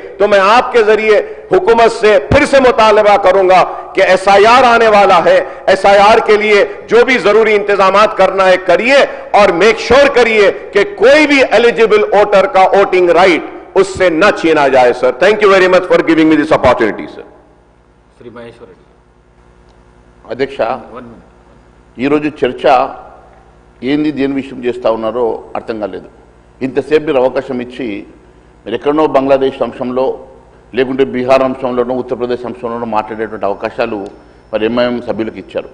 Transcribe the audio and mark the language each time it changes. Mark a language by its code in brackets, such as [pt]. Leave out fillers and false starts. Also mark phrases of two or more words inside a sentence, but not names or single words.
[ur] تو میں آپ کے ذریعے حکومت سے پھر سے مطالبہ کروں گا کہ SIR آنے والا ہے، SIR کے لیے جو بھی ضروری انتظامات کرنا ہے کریے اور [en] make sure [ur] کریے کہ کوئی بھی [en] eligible voter [ur] کا [en] voting right [ur] اس سے نہ چھینا جائے۔ [en] Sir thank you very much for giving me this opportunity sir. [te] శ్రీ మహేశ్వర అధ్యక్ష, ఈరోజు చర్చ ఏంది దేని విషయం చేస్తూ ఉన్నారో అర్థం కాలేదు. ఇంతసేపు మీరు అవకాశం ఇచ్చి మీరు ఎక్కడనో బంగ్లాదేశ్ అంశంలో లేకుంటే బీహార్ అంశంలోనో ఉత్తరప్రదేశ్ అంశంలోనో మాట్లాడేటువంటి అవకాశాలు మరి MIM సభ్యులకు ఇచ్చారు.